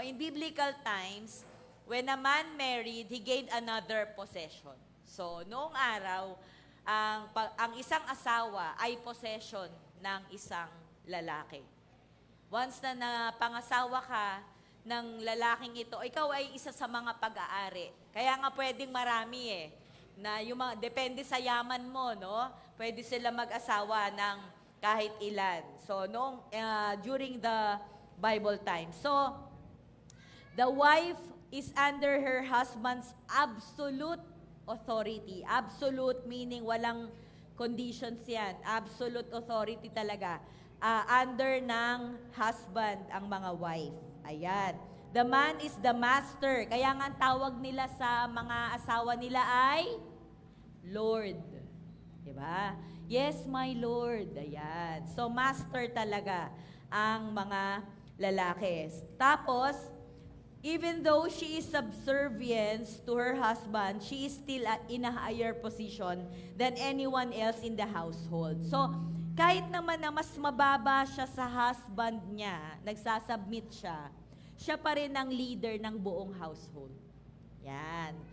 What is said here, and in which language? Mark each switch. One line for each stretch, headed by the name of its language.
English: In biblical times, when a man married, he gained another possession.
Filipino: So, noong araw, ang isang asawa ay possession ng isang lalaki. Once na napangasawa ka ng lalaking ito, ikaw ay isa sa mga pag-aari. Kaya nga pwedeng marami na yung mga, depende sa yaman mo, no? Pwede sila mag-asawa ng kahit ilan.
English: So, during the Bible time. So, the wife is under her husband's absolute authority.
Filipino: Absolute meaning walang conditions yan.
English: Absolute authority talaga.
Filipino: Under ng husband ang mga wife. Ayan.
English: The man is the master.
Filipino: Kaya nga ang tawag nila sa mga asawa nila ay Lord. Diba?
English: Yes, my Lord.
Filipino: Ayan. So, master talaga ang mga lalaki.
English: Tapos, even though she is subservient to her husband, she is still in a higher position than anyone else in the household.
Filipino: So, kahit naman na mas mababa siya sa husband niya, nagsasubmit siya, siya pa rin ang leader ng buong household. Yan.